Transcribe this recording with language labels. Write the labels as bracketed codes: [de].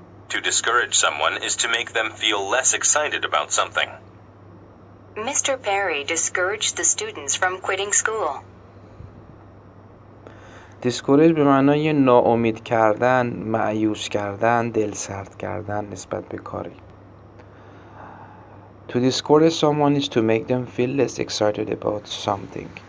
[en] To discourage someone is to make them feel less excited about something. Mr. Perry discouraged the students from quitting school. [fa] discourage به معنای ناامید کردن، مایوس کردن، دلسرد کردن نسبت به کاری. [en] To discourage someone is to make them feel less excited about something.